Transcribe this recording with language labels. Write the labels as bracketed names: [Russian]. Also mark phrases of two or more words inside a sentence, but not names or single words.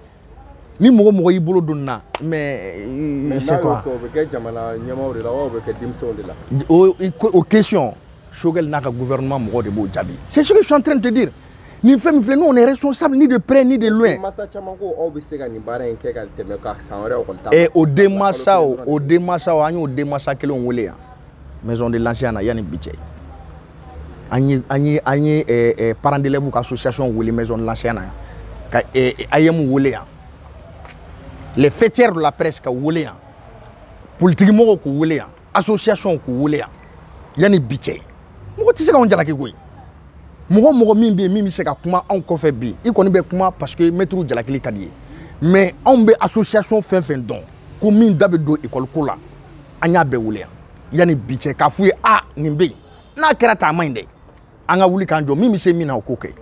[Bambara] Ni mɔgɔ y'i bolo don na [French] mais c'est quoi [Bambara] o bɛ kɛ jamana ɲɛmaaw de la wa o bɛ kɛ denmisɛnw de la o question Choguel n'a ka gouvernement mɔgɔ de b'o jaabi [French] c'est ce que je suis en train de te dire [Bambara] nin fɛn min filɛ [French] nous on est responsable ni de près ni de loin [Bambara] masa caman ko aw bɛ se ka nin baara in kɛ ka tɛmɛ ka san wɛrɛ kɔni ta et o denmansaw an y'o denmansa kelenw wele yan [French] maison de l'ancien [Bambara] na yanni bi cɛ an ye [French] parents d'élèves [Bambara] ka association wele [French] maison de l'ancien [Bambara] na ka AYM wele yan les [French] fêtières de la presse [Bambara] ka wele yan politique mɔgɔw k'u wele yan association k'u wele yan yanni bi cɛ mɔgɔ tɛ se k'anw jalaki koyi mɔgɔ min bɛ yen min bɛ se ka kuma anw kɔfɛ bi i kɔni bɛ kuma [French] parce que [Bambara] maître jalakili ka di ye mais anw bɛ association fɛn fɛn dɔn ko min da bɛ don école ko la an y'a bɛɛ wele yan yanni bi cɛ k'a f'u ye nin bɛ yen n'a kɛra tan a ma ɲi dɛ an ka wuli k'an jɔ min bɛ se min na o k'o kɛ.